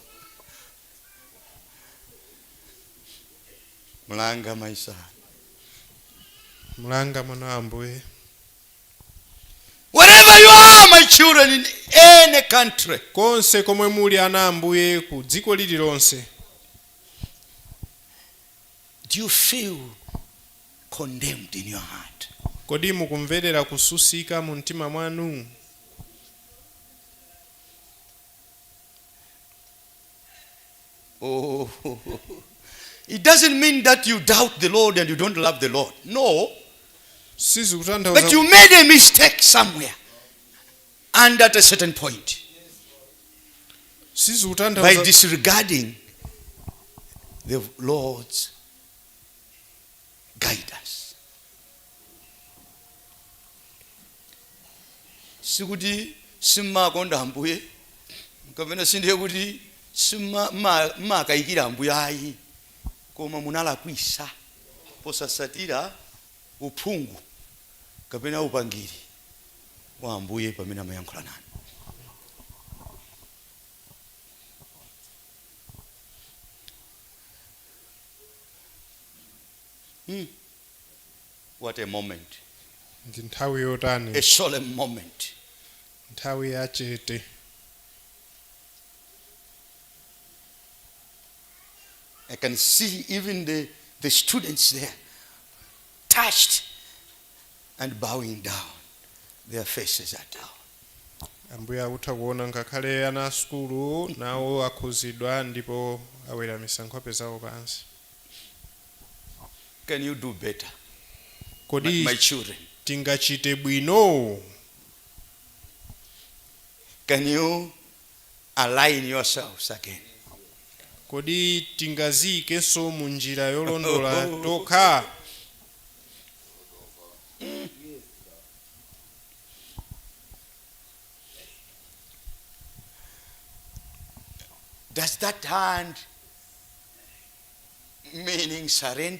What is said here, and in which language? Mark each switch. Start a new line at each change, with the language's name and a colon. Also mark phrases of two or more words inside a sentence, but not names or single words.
Nyanja: Mulanga,
English: my son.
Nyanja: Mulanga mwana wa Ambuye.
English: my children in any country,
Nyanja: konse komwe muli ana Ambuye ku dziko lililonse,
English: do you feel condemned in your heart?
Nyanja: kodi mukumverera kususika mu mtima mwanu?
English: Oh, it doesn't mean that you doubt the Lord and you don't love the Lord. No. But you made a mistake somewhere and at a certain point by disregarding the Lord's guidance.
Nyanja: Sikuti simmakonda Ambuye kapena sindiye kuti simmakayikira Ambuye ayi, koma munalakwisa posasatira uphungu kapena upangiri wa Ambuye pamene amayankhula nanu.
English: What a moment.
Nyanja: Ndi nthawi yotani,
English: A solemn moment.
Nyanja: nthawi yachete.
English: I can see even the students there touched and bowing down. Their faces are down.
Nyanja: Ambuye akutha kuona ngakhale ana skulu nawo akhuzidwa ndipo aweramisa nkhope zawo pansi.
English: Can you do better?
Nyanja: Kodi
English: My children,
Nyanja: tingachite bwino?
English: can you align yourselves again?
Nyanja: Kodi tingazikenso mu njira yolondola tokha?
English: Does that hand meaning surrender?